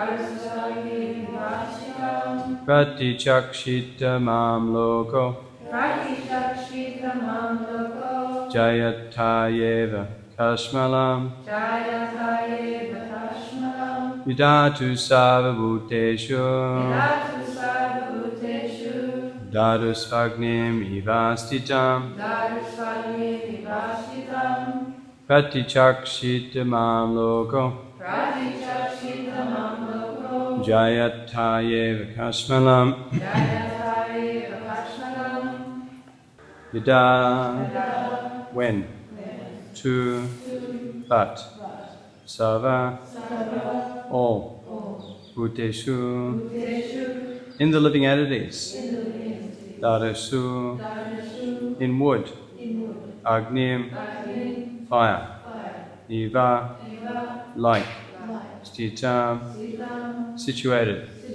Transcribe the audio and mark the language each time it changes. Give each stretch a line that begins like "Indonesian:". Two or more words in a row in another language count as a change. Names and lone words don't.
Sanskrit: Pratichakshitamam loko Jayatayeva Kashmalam Yudatu Sarvabhuteshu Dadusvagnim ivastitam Pratichakshitamam loko Jayatayeva Kashmalam Yada,
English: when, to, but, Sarva, all, Bhuteshu, in the living entities, Daresu, in wood, Agnim, fire, Eva, like, Stitam, situated,